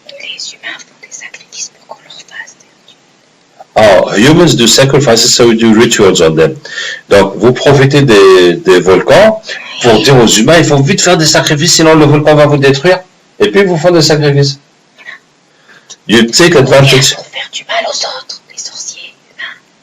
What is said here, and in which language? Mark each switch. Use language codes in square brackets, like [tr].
[fr] Les humains font des sacrifices pour qu'on leur fasse des rituels. [en] Humans do sacrifices, so we do rituals on them. [fr] Donc, vous profitez des volcans pour dire aux humains, il faut vite faire des sacrifices, sinon le volcan va vous détruire. Et puis, vous faites des sacrifices. [en] You take advantage. [fr] Pour faire du mal aux autres, les sorciers humains.